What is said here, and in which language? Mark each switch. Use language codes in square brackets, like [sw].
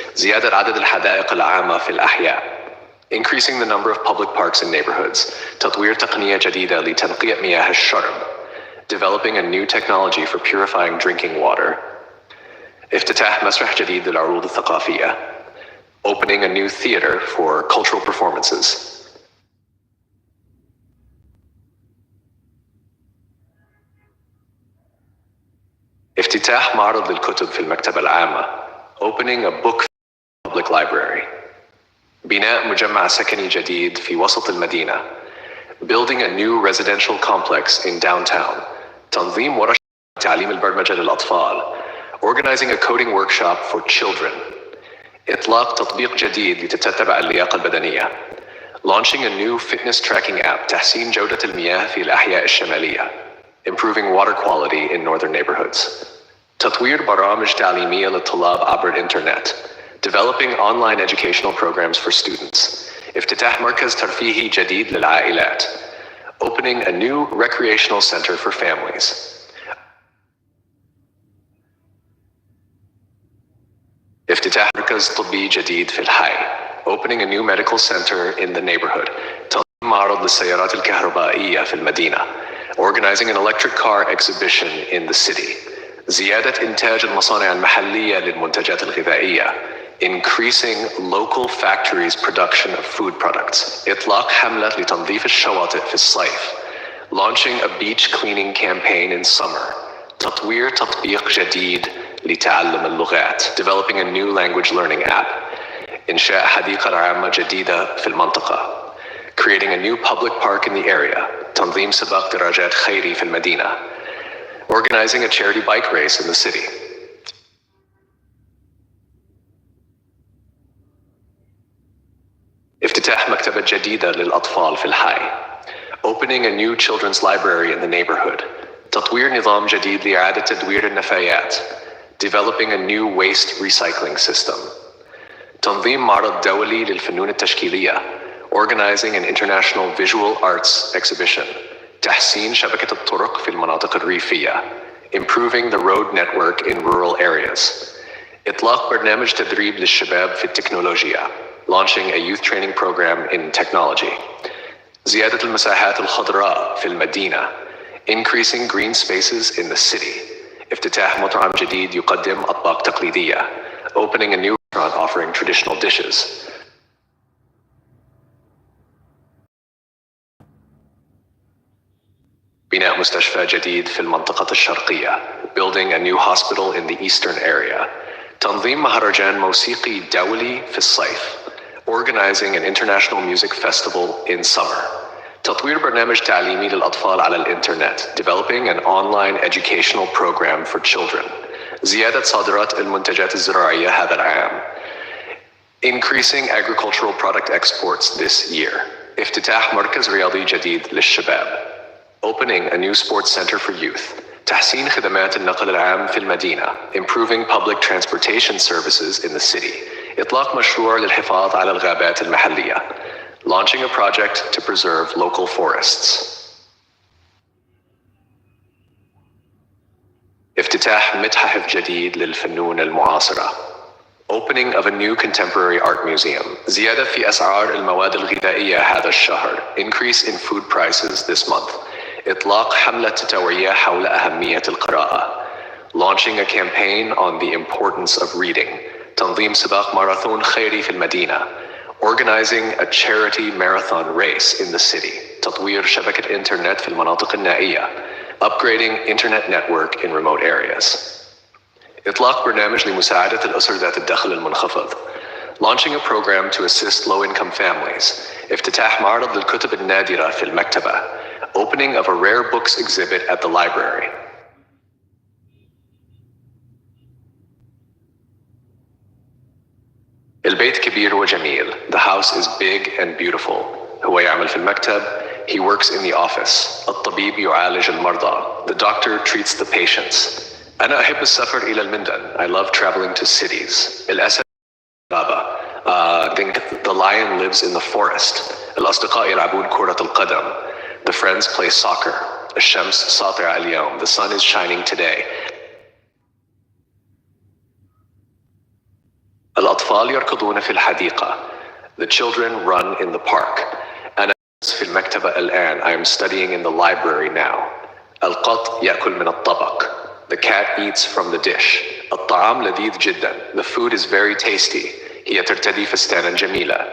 [ar] زيادة عدد الحدائق العامة في الأحياء. [en] Increasing the number of public parks in neighborhoods. [ar] تطوير تقنية جديدة لتنقية مياه الشرب. [en] Developing a new technology for purifying drinking water. [ar] افتتاح مسرح جديد للعروض الثقافية. [en] Opening a new theater for cultural performances. [ar] افتتاح معرض للكتب في المكتبة العامة. [en] Opening a book public library. [ar] بناء مجمع سكني جديد في وسط المدينة. [en] Building a new residential complex in downtown. [ar] تنظيم ورش تعليم البرمجة للأطفال. [en] Organizing a coding workshop for children. [ar] إطلاق تطبيق جديد لتتبع اللياقة البدنية. [en] Launching a new fitness tracking app. [ar] تحسين جودة المياه في الأحياء الشمالية. [en] Improving water quality in northern neighborhoods. [ar] تطوير برامج تعليمية للطلاب عبر الإنترنت. [en] Developing online educational programs for students. [ar] افتتاح مركز ترفيهي جديد للعائلات. [en] Opening a new recreational center for families. [ar] افتتاح مركز طبي جديد في الحي. [en] Opening a new medical center in the neighborhood. [ar] تنظيم معرض للسيارات الكهربائية في المدينة. [en] Organizing an electric car exhibition in the city. [ar] زيادة إنتاج المصانع المحلية للمنتجات الغذائية. [en] Increasing local factories' production of food products. [ar] إطلاق حملة لتنظيف الشواطئ في الصيف. [en] Launching a beach cleaning campaign in summer. [ar] تطوير تطبيق جديد لتعلم اللغات. [en] Developing a new language learning app. [ar] إنشاء حديقة عامة جديدة في المنطقة. [en] Creating a new public park in the area. [ar] تنظيم سباق دراجات خيري في المدينة. [en] Organizing a charity bike race in the city. [ar] افتتاح مكتبة جديدة للأطفال في الحي. [en] Opening a new children's library in the neighborhood. [ar] تطوير نظام جديد لإعادة تدوير النفايات. [en] Developing a new waste recycling system. [ar] تنظيم معرض دولي للفنون التشكيلية. [en] Organizing an international visual arts exhibition. [ar] تحسين شبكة الطرق في المناطق الريفية. [en] Improving the road network in rural areas. [ar] إطلاق برنامج تدريب للشباب في التكنولوجيا. [en] Launching a youth training program in technology. [ar] زيادة المساحات الخضراء في المدينة. [en] Increasing green spaces in the city. [ar] افتتاح مطعم جديد يقدم أطباق تقليدية. [en] Opening a new restaurant offering traditional dishes. [ar] بناء مستشفى جديد في المنطقة الشرقية. [en] Building a new hospital in the eastern area. [ar] تنظيم مهرجان موسيقي دولي في الصيف. [en] Organizing an international music festival in summer. [ar] تطوير برنامج تعليمي للأطفال على الإنترنت. [en] Developing an online educational program for children. [ar] زيادة صادرات المنتجات الزراعية هذا العام. [en] Increasing agricultural product exports this year. [ar] افتتاح مركز رياضي جديد للشباب. [en] Opening a new sports center for youth. [ar] تحسين خدمات النقل العام في المدينة. [en] Improving public transportation services in the city. [ar] إطلاق مشروع للحفاظ على الغابات المحلية. [en] Launching a project to preserve local forests. [ar] افتتاح متحف جديد للفنون المعاصرة. [en] Opening of a new contemporary art museum. [ar] زيادة في أسعار المواد الغذائية هذا الشهر. [en] Increase in food prices this month. [ar] إطلاق حملة توعية حول أهمية القراءة. [en] Launching a campaign on the importance of reading. [ar] تنظيم سباق ماراثون خيري في المدينة. [en] Organizing a charity marathon race in the city. [ar] تطوير شبكة إنترنت في المناطق النائية. [en] Upgrading internet network in remote areas. [ar] إطلاق برنامج لمساعدة الأسر ذات الدخل المنخفض. [en] Launching a program to assist low-income families. [ar] افتتاح معرض للكتب النادرة في المكتبة. [en] Opening of a rare books exhibit at the library. [ar] البيت كبير وجميل. [en] The house is big and beautiful. [ar] هو يعمل في المكتب. [en] He works in the office. [ar] الطبيب يعالج المرضى. [en] The doctor treats the patients. [ar] أنا أحب السفر إلى المدن. [en] I love traveling to cities. [ar] الأسد غابة. [en] The lion lives in the forest. [ar] الأصدقاء يلعبون كرة القدم. [en] The friends play soccer. [ar] الشمس ساطعة اليوم. [en] The sun is shining today. [ar] الأطفال يركضون في الحديقة. [en] The children run in the park. [ar] أنا في المكتبة الآن. [en] I am studying in the library now. [ar] القط يأكل من الطبق. [en] The cat eats from the dish. [ar] الطعام لذيذ جدا. [en] The food is very tasty. [ar] هي ترتدي فستانا جميلة.